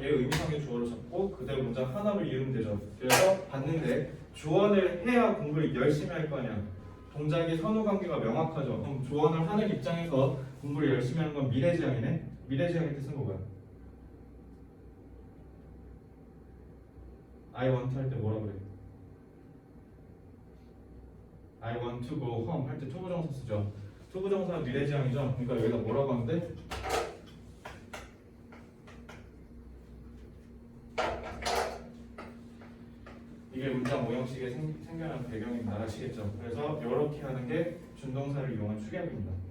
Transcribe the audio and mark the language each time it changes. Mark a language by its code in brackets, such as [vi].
[ko] 얘 의미상의 주어를 잡고 그대로 문장 하나로 이으면 되죠. 그래서 봤는데 조언을 해야 공부를 열심히 할 거 아니야. 동작의 선후 관계가 명확하죠. 그럼 조언을 하는 입장에서 공부를 열심히 하는 건 미래지향이네. 미래지향의 뜻은 뭐야? [en] I want [ko] 할 때 뭐라 그래? [en] I want to go home [ko] 할 때 투부정사 쓰죠. 투부정사 미래지향이죠. 그러니까 여기다 뭐라고 하는데? 이게 문장 모형식에 생겨난 배경입니다. 아시겠죠? 그래서 이렇게 하는 게 준동사를 이용한 축약입니다.